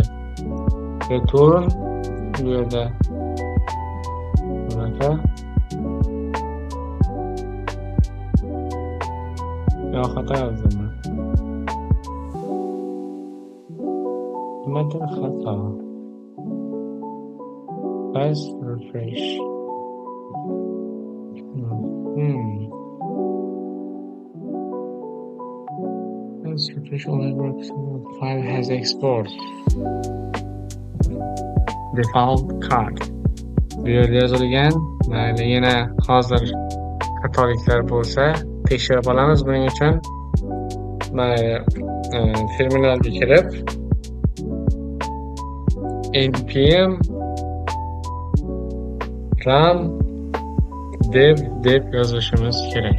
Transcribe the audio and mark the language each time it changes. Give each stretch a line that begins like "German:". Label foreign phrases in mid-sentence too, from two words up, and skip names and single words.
Uzbek: Return bu yerda bunaqa xato yozdim. Nimadir xato.
English: Let's refresh. Let's refresh only works when the file has export. Default card.
Uzbek: Bu yerda yozilgan. Mayli, yana hozir xatoliklar bo'lsa tekshirib olamiz. Buning uchun mayli terminalga kirib
English: npm run dev
Uzbek: deb yozishimiz kerak.